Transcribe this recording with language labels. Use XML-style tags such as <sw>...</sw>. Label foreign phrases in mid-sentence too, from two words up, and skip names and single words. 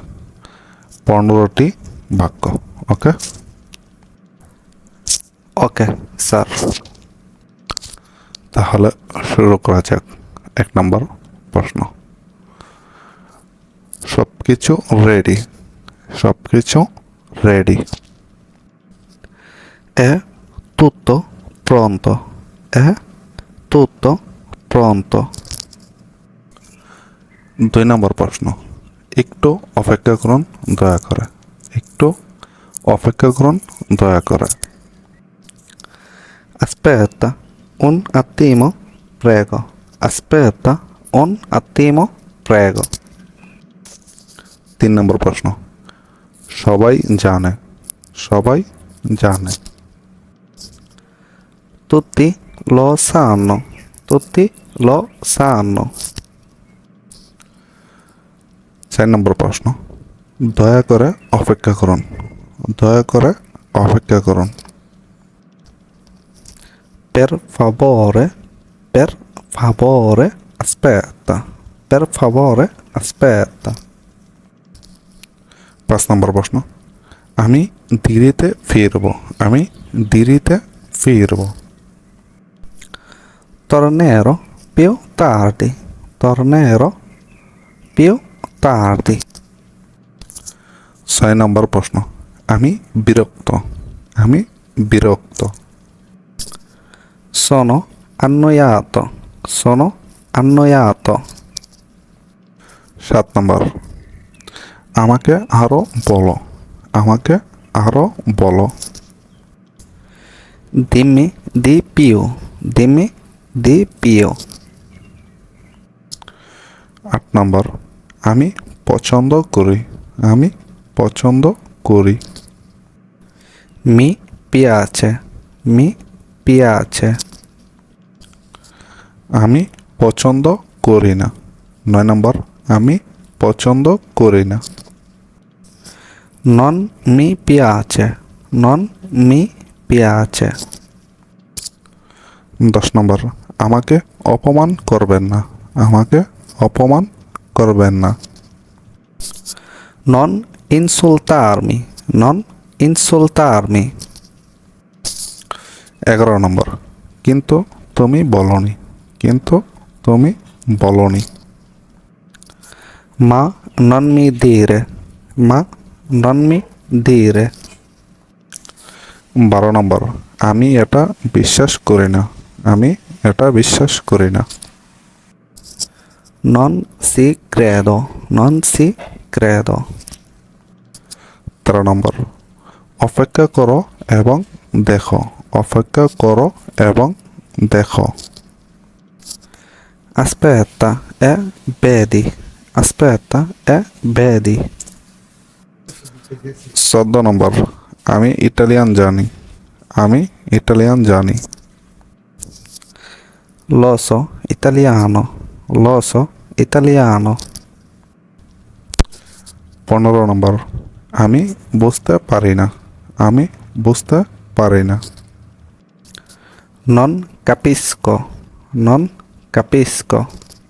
<bn>15টি বাক্য। ওকে? ওকে স্যার। তাহলে শুরু করা যাক। 1 নম্বর প্রশ্ন। সব কিছু রেডি। সব কিছু রেডি।</bn> <it>È tutto pronto? È tutto pronto?</it> <bn>2 নম্বর প্রশ্ন। একটু অপেক্ষা করুন দয়া করে। একটু অপেক্ষা করুন দয়া করে।</bn> <it>Aspetta un attimo, prego. Aspetta un attimo, prego.</it> <bn>3 নম্বর প্রশ্ন। সবাই জানে। সবাই জানে।</bn> <it>Tutti lo sanno. Tutti lo sanno.</it> <bn>4 নম্বর প্রশ্ন। দয়া করে অপেক্ষা করুন। দয়া করে অপেক্ষা করুন।</bn> <it>Per favore, per favore, aspetta. Per favore, aspetta.</it> <bn>5 নম্বর প্রশ্ন। আমি দেরিতে ফিরব। আমি দেরিতে ফিরব।</bn> <it>Tornerò più tardi. Tornerò più tardi.</it> <bn>6 নম্বর প্রশ্ন। আমি বিরক্ত। আমি বিরক্ত।</bn> <it>Sono annoiato. Sono annoiato.</it> <bn>7 নম্বর। আমাকে আরো বলো। আমাকে আরো বলো।</bn> <it>Dimmi di più. Dimmi di più.</it> <bn>8 নম্বর। আমি পছন্দ করি। আমি পছন্দ করি।</bn> <it>Mi piace. Mi piace.</it> <bn>আমি পছন্দ করি না। 9 নম্বর। আমি পছন্দ করি না।</bn> <it>Non mi piace. Non mi piace.</it> <bn>10 নম্বর। আমাকে অপমান করবেন না। আমাকে অপমান করবেন না।</bn> <it>Non insultarmi. Non insultarmi.</it> <bn>11 নম্বর। কিন্তু তুমি বলনি। কিন্তু তুমি বলনি।</bn> <it>Ma non mi dire. Ma non mi dire.</it> <bn>12 নম্বর। আমি এটা বিশ্বাস করি না। আমি এটা বিশ্বাস করি না।</bn> <it>Non si credo. Non si credo.</it> <bn>13 নম্বর। অপেক্ষা করো এবং দেখো। অপেক্ষা করো এবং দেখো।</bn> <it>Aspetta e vedi. Aspetta e vedi.</it> <bn>14 নম্বর। আমি ইটালিয়ান জানি। আমি ইটালিয়ান জানি।</bn> <it>Lo so italiano. Lo so italiano.</it> <bn>15 নম্বর। আমি বুঝতে পারি না। আমি বুঝতে পারি না।</bn> <it>Non capisco. Non capisco.</it>